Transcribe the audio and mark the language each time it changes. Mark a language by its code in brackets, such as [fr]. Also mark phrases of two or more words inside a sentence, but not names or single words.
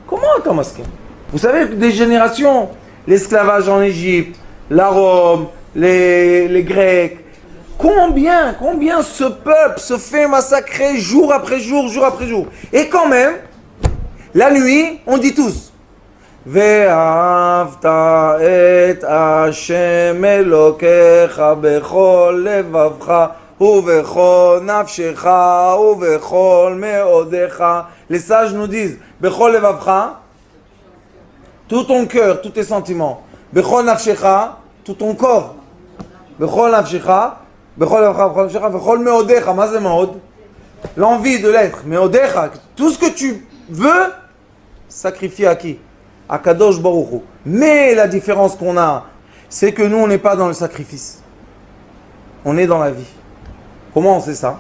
[fr] Comment tu maskim? Vous savez que des générations, l'esclavage en Égypte, la Rome, les Grecs, combien ce peuple se fait massacrer jour après jour, jour après jour. Et quand même, la nuit, on dit tous [he] ואהבת את ה׳ אלוקיך בכל לבבך ובכל נפשך ובכל מאדך. [fr] Les sages nous disent [he] בכל לבבך, [fr] tout ton cœur, tous tes sentiments. [he] בכל נפשך, [fr] tout ton corps. [he] בכל נפשך, בכל נפשך, בכל מאדך. [fr] Ma c'est meod? L'envie de l'être. Meodecha, tout ce que tu veux, sacrifier à qui? [he] À קדוש ברוך הוא. [fr] Mais la différence qu'on a, c'est que nous, on n'est pas dans le sacrifice. On est dans la vie. Comment on sait ça?